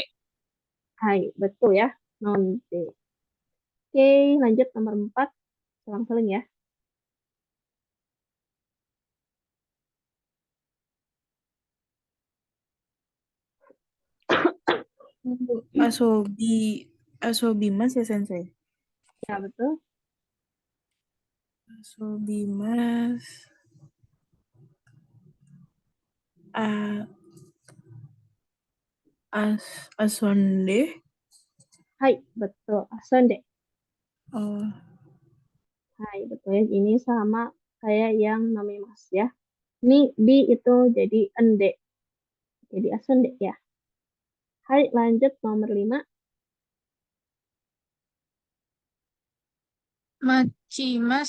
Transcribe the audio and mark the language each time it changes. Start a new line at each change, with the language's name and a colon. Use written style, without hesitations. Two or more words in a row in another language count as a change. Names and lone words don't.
Indonesian: Hai, betul ya. Nonde. Oke, lanjut nomor 4. Selang-seling ya. Asobimas ya Sensei. Ya betul.
Japanese: Asobimas. Asonde.
Indonesian: Hai, betul. Asonde. Oh, Hai, betul ya. Ini sama kayak yang nomimas ya. Ini di itu jadi ende. Jadi asonde ya. Hai, lanjut nomor 5. Macimas.